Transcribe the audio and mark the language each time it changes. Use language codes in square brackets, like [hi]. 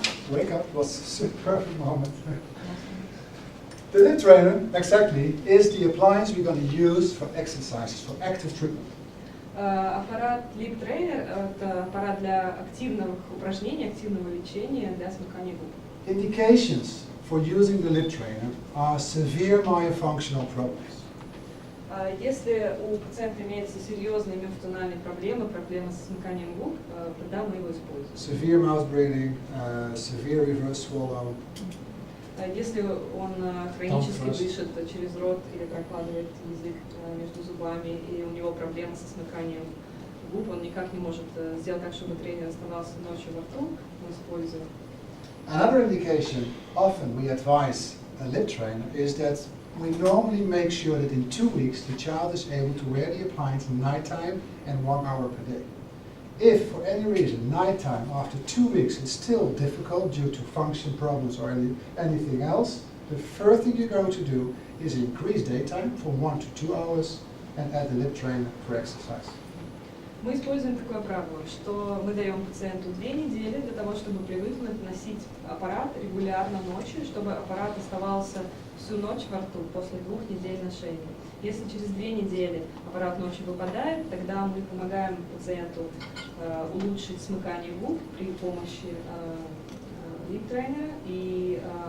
[en] Wake up was a perfect moment. The lip trainer, exactly, is the appliance we're going to use for exercises, for active treatment. [ru] Аппарат лип-тренер – это аппарат для активных упражнений, активного лечения для смыкания губ. [en] Indications for using the lip trainer are severe myofunctional problems. [ru] Если у пациента имеются серьезные миофункциональные проблемы, проблемы со смыканием губ, тогда мы его используем. [en] Severe mouth breathing, severe reverse swallow. [ru] Если он хронически дышит через рот или прокладывает язык между зубами, и у него проблемы со смыканием губ, он никак не может сделать так, чтобы тренер оставался ночью во рту, мы используем. [en] Another indication, often we advise a lip trainer, is that we normally make sure that in 2 weeks the child is able to wear the appliance at nighttime and 1 hour per day. If for any reason nighttime after 2 weeks is still difficult due to function problems or anything else, the first thing you're going to do is increase daytime from 1 to 2 hours and add the lip trainer for exercise. [ru] Мы используем такое правило, что мы даем пациенту 2 недели для того, чтобы привыкнуть носить аппарат регулярно ночью, чтобы аппарат оставался всю ночь во рту после 2 недель ношения. Если через 2 недели аппарат ночью выпадает, тогда мы помогаем пациенту улучшить смыкание губ при помощи лип-тренера и